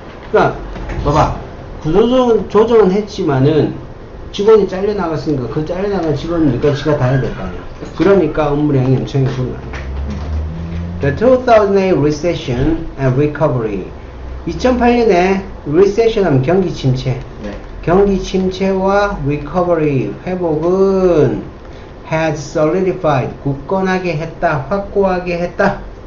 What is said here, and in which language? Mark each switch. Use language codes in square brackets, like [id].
[ko] 그러니까 봐봐, 구조조정은 했지만은 직원이 잘려나갔으니까 그 잘려나간 직원은 누가 지가 다 해야 될 거 아니야. 그러니까 업무량이 엄청 줄어요. [en] The 2008 recession and recovery. [ko] 2008년에 recession 하면 경기 침체. 네. 경기 침체와 recovery, 회복은 [en] had solidified, [ko] 굳건하게 했다, 확고하게 했다.